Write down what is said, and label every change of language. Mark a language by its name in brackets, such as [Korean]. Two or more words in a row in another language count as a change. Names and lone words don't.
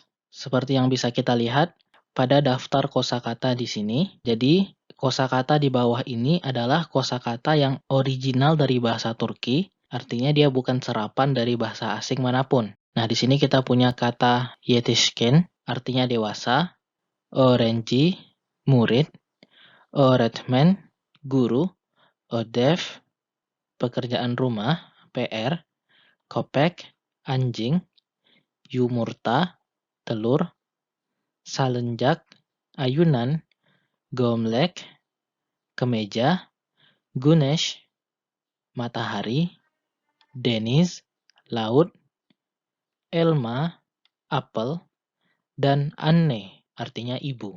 [Indonesian] Seperti yang bisa kita lihat pada daftar kosakata di sini. Jadi, kosakata di bawah ini adalah kosakata yang original dari bahasa Turki, artinya dia bukan serapan dari bahasa asing manapun. Nah, di sini kita punya kata yetişkin, artinya dewasa, [Turkish] öğrenci, murid, öğretmen, guru, ödev, [Indonesian] pekerjaan rumah, PR, köpek, anjing, yumurta, telur, salenjak, ayunan, gomlek, kemeja, güneş, matahari, deniz, laut, elma, apel, dan anne, artinya ibu.